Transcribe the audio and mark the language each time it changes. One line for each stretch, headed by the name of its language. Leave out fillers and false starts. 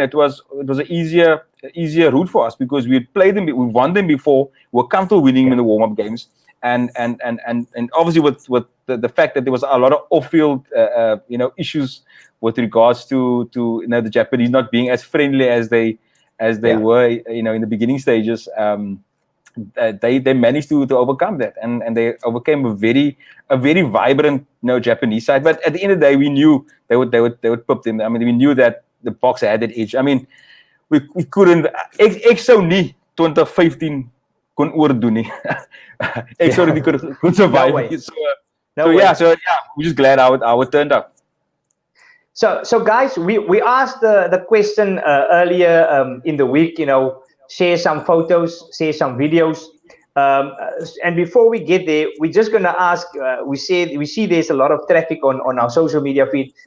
English: It was an easier route for us, because we had played them, we won them before, we were comfortable winning them in the warm-up games, and obviously with the fact that there was a lot of off-field you know, issues with regards to you know, the Japanese not being as friendly as they were, you know, in the beginning stages. They managed to overcome that, and they overcame a very vibrant, you know, Japanese side. But at the end of the day, we knew they would pop them. I mean, we knew that the Boks had that edge. I mean, we couldn't.
Afrikaans: Ek sou nie 2015 kon oordoen nie. Ek sou dit kon survive.
English: So yeah, we're just glad how it turned out. So guys, we asked the question earlier in the week, you know, share some photos, share some videos. And before we get there, we're just going to ask. We see there's a lot of traffic on our social media feed.